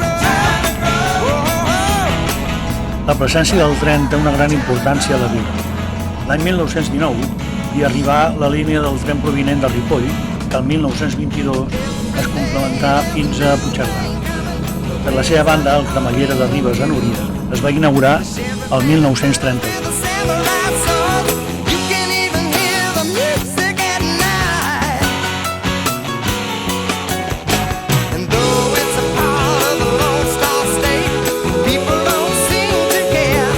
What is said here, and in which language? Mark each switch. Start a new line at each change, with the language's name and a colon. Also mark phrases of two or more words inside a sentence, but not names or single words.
Catalan: La presència del tren té una gran importància a la vila. L'any 1919 hi arribà la línia del tren provinent de Ripoll, que el 1922 es complementà fins a Puigcerdà. Per la seva banda, el Cremallera de Ribes a Núria es va inaugurar el 1931.
English: You can even hear the music at night. And though it's a part of the Lone Star State, people don't seem to care.